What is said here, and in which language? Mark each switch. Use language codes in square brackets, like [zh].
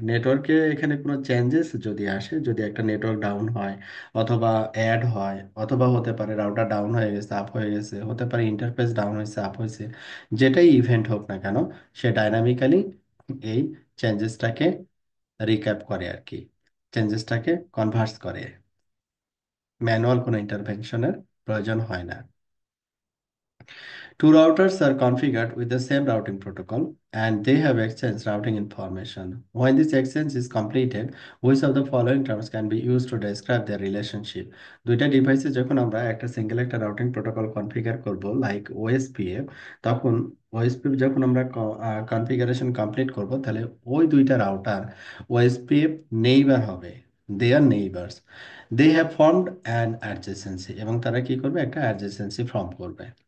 [bn] নেটওয়ার্কে এখানে কোনো চেঞ্জেস যদি আসে, যদি একটা নেটওয়ার্ক ডাউন হয় অথবা অ্যাড হয়, অথবা হতে পারে রাউটার ডাউন হয়ে গেছে আপ হয়ে গেছে, হতে পারে ইন্টারফেস ডাউন হয়েছে আপ হয়েছে, যেটাই ইভেন্ট হোক না কেন, সে ডাইনামিক্যালি এই চেঞ্জেসটাকে রিক্যাপ করে আর কি, চেঞ্জেসটাকে কনভার্স করে। ম্যানুয়াল কোনো ইন্টারভেনশনের প্রয়োজন হয় না। [en] Two routers are configured with the same routing protocol and they have exchanged routing information. When this exchange is completed, which of the following terms can be used to describe their relationship? [bn] দুইটা ডিভাইসে যখন আমরা একটা routing protocol configure করব like OSPF, তখন OSPF যখন আমরা configuration complete করব, তাহলে ওই দুইটা রাউটার ওএসপিএফ নেইবার হবে, [en] They are neighbours. They have formed an adjacency, [bn] এবং তারা কি করবে, একটা অ্যাডজেসেন্সি ফর্ম করবে।